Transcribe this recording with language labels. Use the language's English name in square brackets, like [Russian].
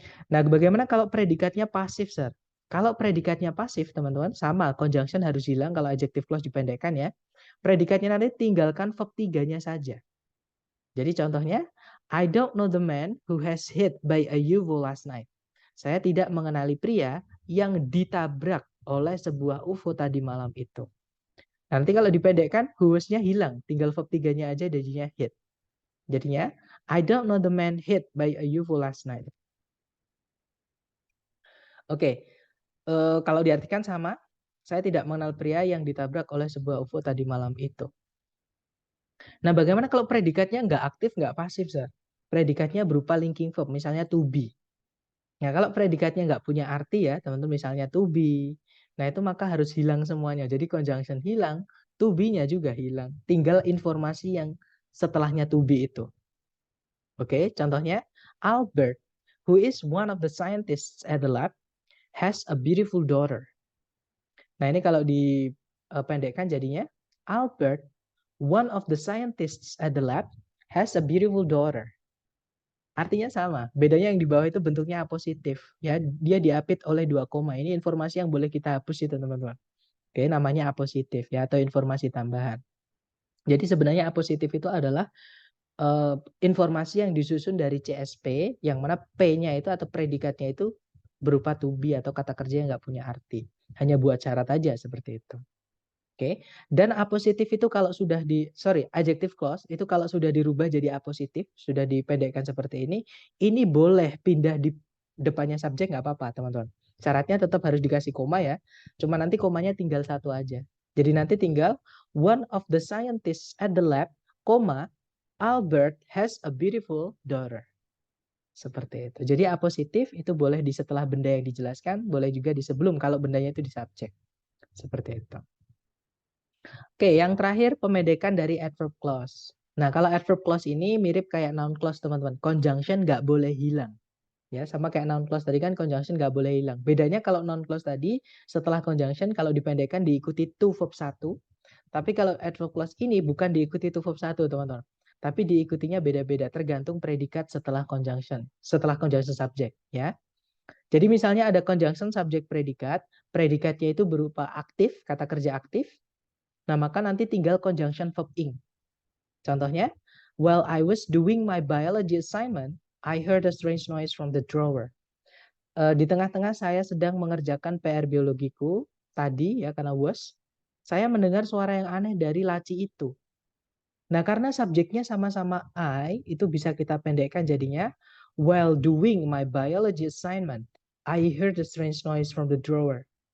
[Indonesian] Nah, bagaimana kalau predikatnya pasif, Sir? Kalau predikatnya pasif, teman-teman, sama, conjunction harus hilang kalau adjective clause dipendekkan ya. Predikatnya nanti tinggalkan verb 3-nya saja. Jadi contohnya, [English] I don't know the man who has hit by a UFO last night. [Indonesian] Saya tidak mengenali pria yang ditabrak oleh sebuah UFO tadi malam itu. Nanti kalau dipendekkan, who-nya hilang. Tinggal verb 3-nya aja jadinya hit. Jadinya, [English] I don't know the man hit by a UFO last night. [Indonesian] Oke, kalau diartikan sama, saya tidak mengenal pria yang ditabrak oleh sebuah UFO tadi malam itu. Nah, bagaimana kalau predikatnya nggak aktif, nggak pasif, Sir? Predikatnya berupa linking verb, misalnya to be. Nah, kalau predikatnya nggak punya arti ya, teman-teman, misalnya to be. Nah, itu maka harus hilang semuanya. Jadi conjunction hilang, to be-nya juga hilang. Tinggal informasi yang setelahnya to be itu. Oke, contohnya, [English] Albert, who is one of the scientists at the lab, has a beautiful daughter. [Indonesian] Nah, ini kalau dipendekkan jadinya, [English] Albert, one of the scientists at the lab, has a beautiful daughter. [Indonesian] Artinya sama, bedanya yang di bawah itu bentuknya apositif. Ya, dia diapit oleh 2 koma. Ini informasi yang boleh kita hapus itu, teman-teman. Oke, namanya apositif ya, atau informasi tambahan. Jadi sebenarnya apositif itu adalah informasi yang disusun dari CSP, yang mana P-nya itu atau predikatnya itu berupa to be atau kata kerja yang nggak punya arti. Hanya buat syarat aja seperti itu. Oke, dan apositif itu kalau sudah adjective clause itu kalau sudah dirubah jadi apositif, sudah dipendekkan seperti ini boleh pindah di depannya subjek nggak apa-apa, teman-teman. Syaratnya tetap harus dikasih koma ya. Cuma nanti komanya tinggal satu aja. Jadi nanti tinggal [English] one of the scientists at the lab, koma, Albert has a beautiful daughter. [Indonesian] Seperti itu. Jadi apositif itu boleh di setelah benda yang dijelaskan, boleh juga di sebelum kalau bendanya itu di subjek. Seperti itu. Oke, yang terakhir pemedekan dari adverb clause. Nah, kalau adverb clause ini mirip kayak noun clause, teman-teman. Conjunction nggak boleh hilang. Ya, sama kayak noun clause tadi kan conjunction nggak boleh hilang. Bedanya kalau noun clause tadi setelah conjunction kalau dipendekkan diikuti to verb 1. Tapi kalau adverb clause ini bukan diikuti to verb 1, teman-teman. Tapi diikutinya beda-beda tergantung predikat setelah conjunction subject, ya. Jadi misalnya ada conjunction subject predikat, predikatnya itu berupa aktif, kata kerja aktif. Nah, maka nanti tinggal conjunction verb ing. [English] Contohnya, while I was doing my biology assignment, I heard a strange noise from the drawer. [Indonesian] Di tengah-tengah saya sedang mengerjakan PR biologiku tadi ya karena saya mendengar suara yang aneh dari laci itu. Nah, karena subjeknya sama-sama I, itu bisa kita pendekkan jadinya [English] while doing my biology assignment, I heard a strange noise from the drawer.